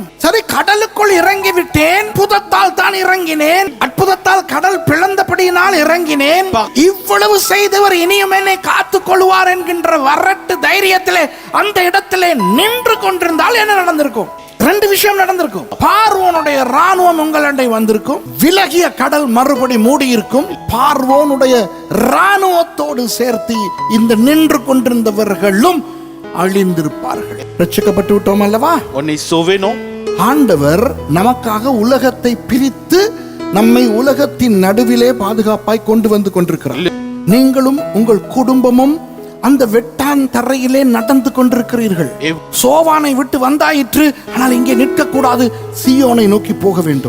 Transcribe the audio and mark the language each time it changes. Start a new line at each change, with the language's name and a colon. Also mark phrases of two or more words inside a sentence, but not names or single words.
Tamil: சரி, கடலுக்குள் இறங்கி விட்டேன், அற்புதத்தால் தான் இறங்கினேன், அற்புதத்தால் கடல் பிளந்தபடியினால் இறங்கினேன், இவ்வளவு செய்தவர் இனியும் என்னை காத்துக் கொள்வார் என்கின்ற வரட்டு தைரியத்திலே அந்த இடத்திலே நின்று கொண்டிருந்தால் என்ன நடந்திருக்கும்? ரெண்டு விஷயம் நடந்திருக்கும். பார்வோனுடைய ராணுவம் உங்களண்டை வந்திருக்கும், விலகிய கடல் மறுபடி மூடி இருக்கும். பார்வோனுடைய ராணுவத்தோடு சேர்த்து இந்த நின்று கொண்டிருந்தவர்களும் அழிந்திருப்பார்கள். ரட்சிக்கப்பட்டு விட்டோம் அல்லவா?
French: On est sauvé, non?
Tamil: ஆண்டவர் நமக்காக உலகத்தை பிரித்து நம்மை உலகத்தின் நடுவிலே பாதுகாப்பாய் கொண்டு வந்து கொண்டிருக்கிறார். நீங்களும் உங்கள் குடும்பமும் அந்த வெட்டாந்தரையிலே நடந்து கொண்டிருக்கிறீர்கள். சோவானை விட்டு வந்தாயிற்று, ஆனால் இங்கே நிற்க கூடாது, சீயோனை நோக்கி போக வேண்டும்.